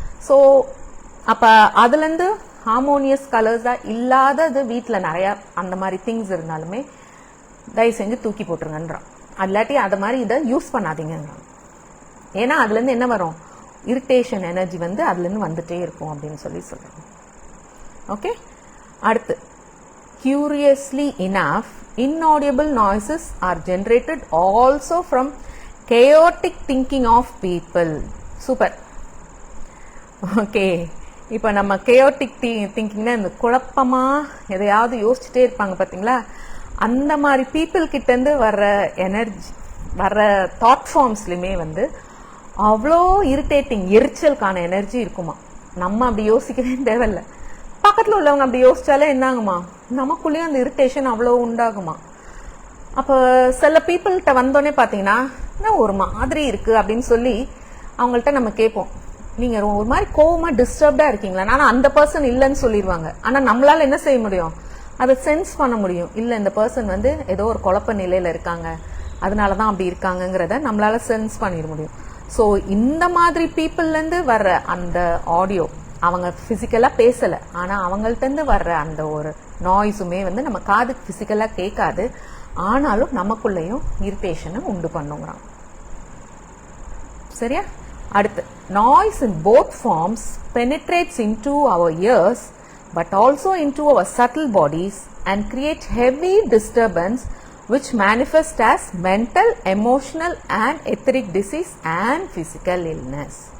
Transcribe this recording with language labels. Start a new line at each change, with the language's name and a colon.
Tamil: So அப்போ அதுலேருந்து harmonious கலர்ஸாக இல்லாதது வீட்டில் நிறையா அந்த மாதிரி திங்ஸ் இருந்தாலுமே தயவு செஞ்சு தூக்கி போட்டுருங்கன்றான். அல்லாட்டி அது மாதிரி இதை யூஸ் பண்ணாதீங்கன்றான். ஏன்னா அதுலேருந்து என்ன வரும், இரிட்டேஷன் எனர்ஜி வந்து அதுலேருந்து வந்துட்டே இருக்கும் அப்படின்னு சொல்கிறாங்க. ஓகே, அடுத்து
English: curiously enough inaudible noises are generated also from chaotic thinking of people. Super.
Tamil: Okay, இப்போ நம்ம chaotic திங்கிங்னா இந்த குழப்பமாக எதையாவது யோசிச்சுட்டே இருப்பாங்க பார்த்தீங்களா, அந்த மாதிரி பீப்புள் கிட்டேருந்து வர்ற எனர்ஜி வர்ற தாட் ஃபார்ம்ஸ்லையுமே வந்து அவ்வளோ இரிட்டேட்டிங் எரிச்சலுக்கான எனர்ஜி இருக்குமா. நம்ம அப்படி யோசிக்கவே தேவையில்லை, பக்கத்தில் உள்ளவங்க அப்படி யோசிச்சாலே என்னாகுமா, நமக்குள்ளேயும் அந்த இரிட்டேஷன் அவ்வளோ உண்டாகுமா. அப்போ சில பீப்புள்கிட்ட வந்தோடனே பார்த்தீங்கன்னா ஒரு மாதிரி இருக்கு அப்படின்னு சொல்லி அவங்கள்ட்ட நம்ம கேட்போம், நீங்கள் ஒரு மாதிரி கோவமாக டிஸ்டர்ப்டாக இருக்கீங்களா. ஆனால் அந்த பர்சன் இல்லைன்னு சொல்லிடுவாங்க. ஆனால் நம்மளால என்ன செய்ய முடியும், அதை சென்ஸ் பண்ண முடியும். இல்லை, இந்த பர்சன் வந்து ஏதோ ஒரு குழப்ப நிலையில் இருக்காங்க, அதனால தான் அப்படி இருக்காங்கங்கிறத நம்மளால சென்ஸ் பண்ணிட முடியும். ஸோ இந்த மாதிரி பீப்புள்லேருந்து வர்ற அந்த ஆடியோ, அவங்க ஃபிசிக்கலாக பேசலை, ஆனால் அவங்கள்ட்டேருந்து வர்ற அந்த ஒரு நாய்ஸுமே வந்து நம்ம காதுக்கு ஃபிசிக்கலாக கேட்காது, ஆனாலும் நமக்குள்ளேயும் இரிட்டேஷனை உண்டு பண்ணுங்கிறான். சரியா? அடுத்து
English: noise in both forms penetrates into our ears but also into our subtle bodies and create heavy disturbance which manifest as mental, emotional and etheric disease and physical illness.